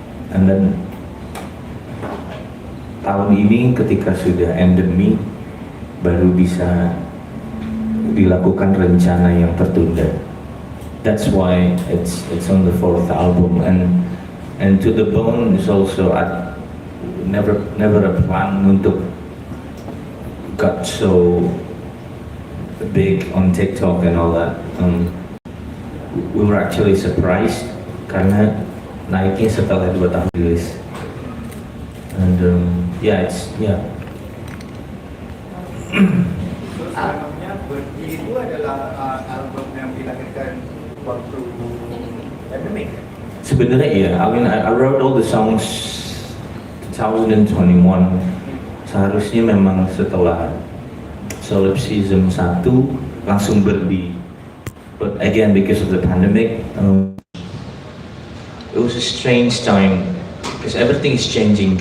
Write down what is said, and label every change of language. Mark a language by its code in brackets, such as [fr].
[en] And then [id] tahun ini ketika sudah endemi baru bisa dilakukan rencana yang tertunda. [en] That's why it's on the 4th album, and To the Bone is also never a plan [id] untuk [en] got so big on TikTok and all that. We were actually surprised [id] karena naiknya setelah 2 tahun rilis. [en] And it's. [id] So sebenarnya Berhenti itu adalah album yang dilahirkan waktu pandemic. Sebenarnya iya, [en] I wrote all the songs 2021. [id] Seharusnya memang setelah Solipsism 1 langsung berhenti. [en] But again, because of the pandemic, it was a strange time because everything is changing.